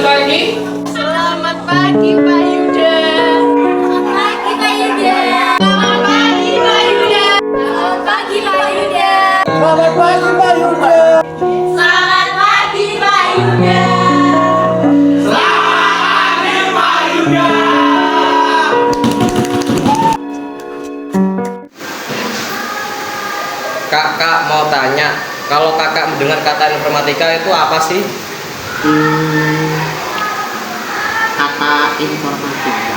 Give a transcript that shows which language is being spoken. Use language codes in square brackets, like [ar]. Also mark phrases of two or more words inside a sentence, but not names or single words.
[id] Selamat pagi Pak Yuda. Selamat pagi Pak Yuda. Selamat pagi Pak Yuda. Selamat pagi Pak Yuda. Selamat pagi Pak Yuda. Selamat pagi Pak Yuda. Kakak mau tanya, kalau kakak mendengar kata informatika itu apa sih? Kata informatika.